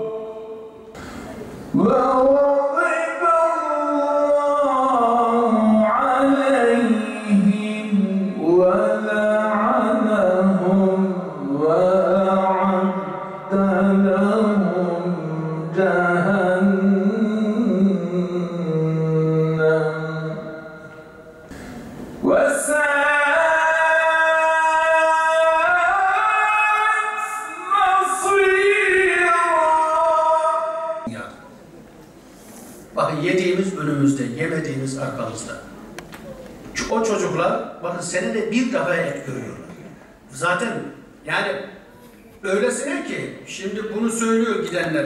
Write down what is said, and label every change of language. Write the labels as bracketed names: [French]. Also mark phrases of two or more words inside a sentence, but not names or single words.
[Arabic] وغضب الله عليهم ولعنهم وأعد لهم جهنم وساءت مصيرا. [Turkish] Bakın yediğimiz önümüzde, yemediğimiz arkamızda. O çocuklar bakın senede bir defa et görüyorlar. Zaten yani öylesine ki şimdi bunu söylüyor gidenler.